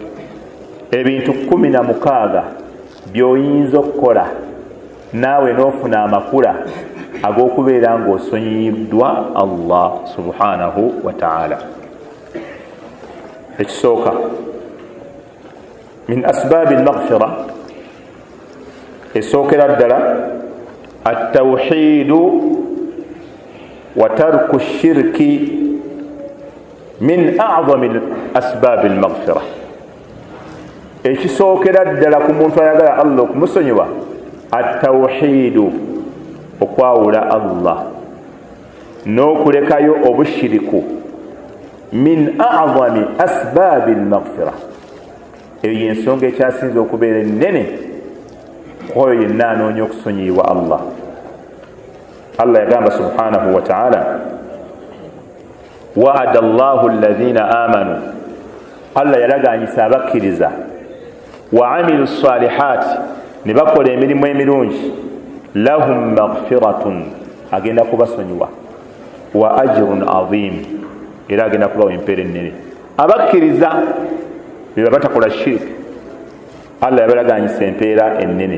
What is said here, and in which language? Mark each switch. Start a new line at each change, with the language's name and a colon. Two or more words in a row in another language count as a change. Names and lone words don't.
Ganda: Ebintu 16 by'oyinza okukola naawe n'ofuna amakula ag'okubeera ng'osonyiyiddwa
Arabic: الله سبحانه وتعالى.
Ganda: Ekisooka
Arabic: من أسباب المغفرة,
Ganda: esookera ddala
Arabic: التوحيد وترك الشرك من أعظم أسباب المغفرة.
Ganda: Ekisookera ddala ku muntu ayagala Allah okumusonyiwa, at-tawhiidu, okwawula Allah n'okulekayo obushiriku,
Arabic: من أعظم أسباب المغفرة.
Ganda: Eyo y'ensonga ekyasinza okubeera ennene oyo yenna anoonya okusonyiyibwa Allah. Allah yagamba
Arabic: سبحانه وتعالى وعد الله الذين آمنوا,
Ganda: Allah yalagaanyisa abakkiriza,
Arabic: وعملوا الصالحات,
Ganda: ne bakola emirimu emirungi,
Arabic: لهم مغفرة,
Ganda: agenda kubasonyiwa,
Arabic: وأجر عظيم,
Ganda: era agenda kubawa empeera ennene. Abakkiriza beba batakola shiriki, Allah yabalagaanyisa empeera ennene.